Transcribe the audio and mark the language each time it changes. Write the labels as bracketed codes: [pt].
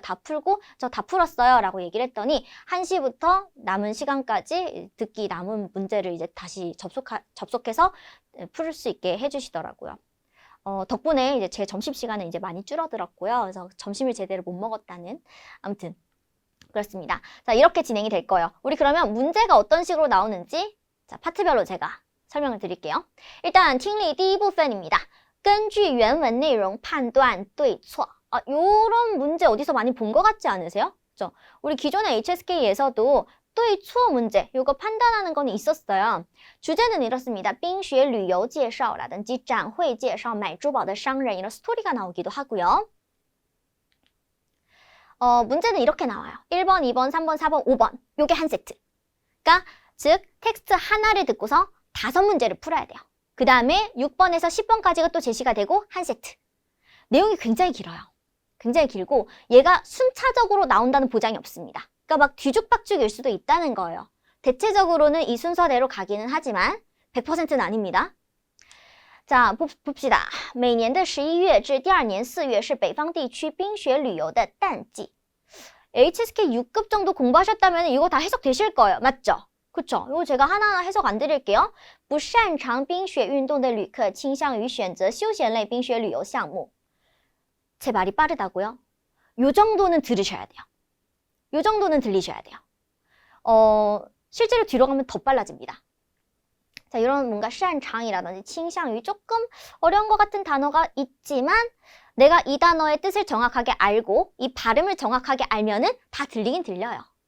[ko] 다 풀고 저 다 풀었어요 라고 얘기를 했더니 1시부터 남은 시간까지 듣기 남은 문제를 이제 다시 접속해서 풀 수 있게 해주시더라고요. 덕분에 이제 제 점심시간은 이제 많이 줄어들었고요. 그래서 점심을 제대로 못 먹었다는, 아무튼 그렇습니다. 자, 이렇게 진행이 될 거예요. 우리 그러면 문제가 어떤 식으로 나오는지 자, 파트별로 제가 설명을 드릴게요. 일단 [zh] 听力 第一部分 [ko] 입니다. [zh] 根据原文内容判断对错. [ko] 요런 문제 어디서 많이 본 것 같지 않으세요? 그렇죠? 우리 기존의 HSK에서도 对错 문제, 요거 판단하는 거는 있었어요. 주제는 이렇습니다. [zh] 冰雪旅游介绍 [ko] 라든지 [zh] 展会介绍买珠宝的商人 [ko] 이런 스토리가 나오기도 하고요. 문제는 이렇게 나와요. 1번, 2번, 3번, 4번, 5번. 요게 한 세트. 그러니까 즉 텍스트 하나를 듣고서 5문제를 풀어야 돼요. 그 다음에 6번에서 10번까지가 또 제시가 되고 한 세트. 내용이 굉장히 길어요. 굉장히 길고 얘가 순차적으로 나온다는 보장이 없습니다. 그러니까 막 뒤죽박죽일 수도 있다는 거예요. 대체적으로는 이 순서대로 가기는 하지만 100%는 아닙니다. 자, 봅시다. [zh] 每年的11月至第二年4月是北方地区冰雪旅游的淡季. [ko] HSK 6급 정도 공부하셨다면 이거 다 해석되실 거예요. 맞죠? 그쵸? 이거 제가 하나하나 해석 안 드릴게요. [zh] 不擅长冰雪运动的旅客倾向于选择休闲类冰雪旅游项目. [ko] 제 말이 빠르다고요? 요 정도는 들으셔야 돼요. 요 정도는 들리셔야 돼요. 실제로 뒤로 가면 더 빨라집니다. 자, 이런 뭔가 擅长이라든지倾向于 조금 어려운 것 같은 단어가 있지만 내가 이 단어의 뜻을 정확하게 알고 이 발음을 정확하게 알면은 다 들리긴 들려요.